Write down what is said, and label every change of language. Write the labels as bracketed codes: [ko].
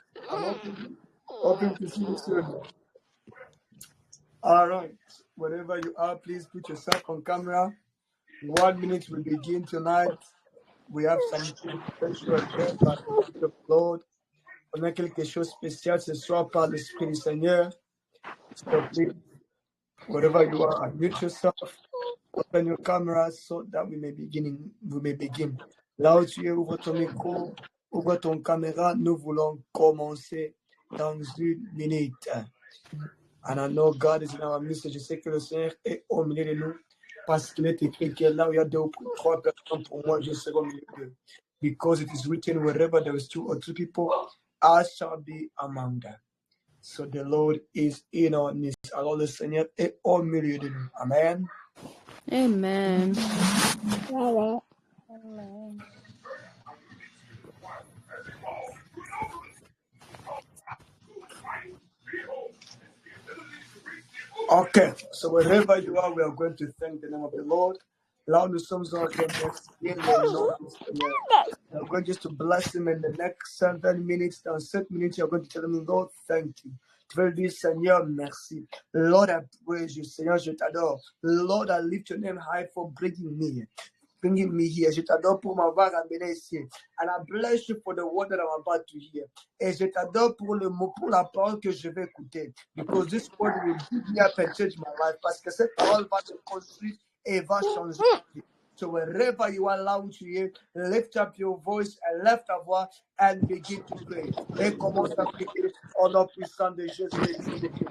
[en] I'm hoping to see you soon. All right. Wherever you are, please put yourself on camera. 1 minute will begin tonight. We have some special requests [fr] par l'Esprit de [en] Lord. [fr] On a quelque chose de spécial ce soir par l'Esprit du Seigneur. [en] So please, wherever you are, unmute yourself. Open your camera so that we may begin. [fr] Là où tu es, ouvre ton micro, ouvre ton caméra. Nous voulons commencer dans 1 minute. [en] And I know God is in our midst. [fr] Je sais que le Seigneur est au milieu de nous parce qu'il est écrit que là où il y a 2 ou 3 personnes, pour moi, je serai au milieu d'eux. [en] Because it is written, wherever there is 2 or 3 people, I shall be among them. So the Lord is in our midst. [fr] Alors le Seigneur est au milieu de nous. Amen. Amen. Amen. [en] Okay, so wherever you are, we are going to thank the name of the Lord. [fr] Là où nous sommes en remercier le nom du Seigneur. [en] We are going just to bless him in the next 7 minutes. [fr] Dans 7 minutes, [en] you are going to tell him, Lord, thank you. [fr] Tu vas lui dire, Seigneur, merci. [en] Lord, I praise you. [fr] Seigneur, je t'adore. [en] Lord, I lift your name high for bringing me here. [fr] Je t'adore pour m'avoir amené ici. [en] And I bless you for the word that I'm about to hear. [fr] Et je t'adore pour le mot, pour la parole que je vais écouter. [en] Because this word will give me up and change my life. [fr] Parce que cette parole va te construire et va changer. [en] So wherever you are, [fr] là où tu es, [en] lift up your voice and lift [fr] ta voix [en] and begin to pray. [fr] Et commence à prier au nom puissant de Jésus-Christ.